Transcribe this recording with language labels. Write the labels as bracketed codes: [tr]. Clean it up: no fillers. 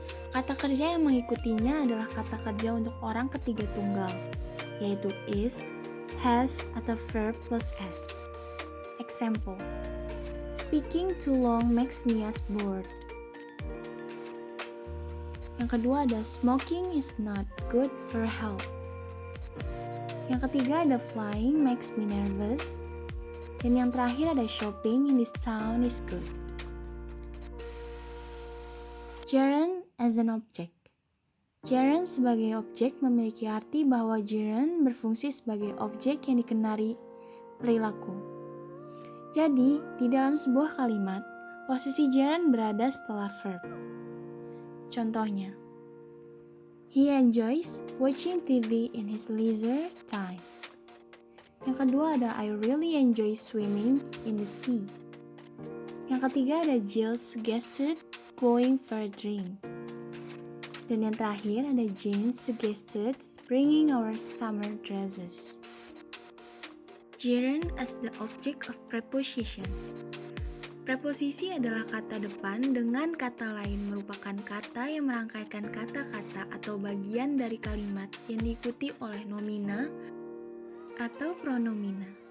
[id] Kata kerja yang mengikutinya adalah kata kerja untuk orang ketiga tunggal, yaitu is, has, atau verb plus s. [en] Example: speaking too long makes me bored. [id] Yang kedua ada [en] smoking is not good for health. [id] Yang ketiga ada [en] flying makes me nervous. [id] Dan yang terakhir ada [en] shopping in this town is good. Gerund as an object. [id] Gerund sebagai objek memiliki arti bahwa gerund berfungsi sebagai objek yang dikenali perilaku. Jadi, di dalam sebuah kalimat, posisi gerund berada setelah verb. Contohnya, [en] he enjoys watching TV in his leisure time. [id] Yang kedua ada [en] I really enjoy swimming in the sea. [id] Yang ketiga ada [en] Jill suggested going for a drink. [id] Dan yang terakhir ada [en] Jane suggested bringing our summer dresses. Gerund as the object of preposition. [id] Preposisi adalah kata depan dengan kata lain merupakan kata yang merangkaikan kata-kata atau bagian dari kalimat yang diikuti oleh nomina atau pronomina.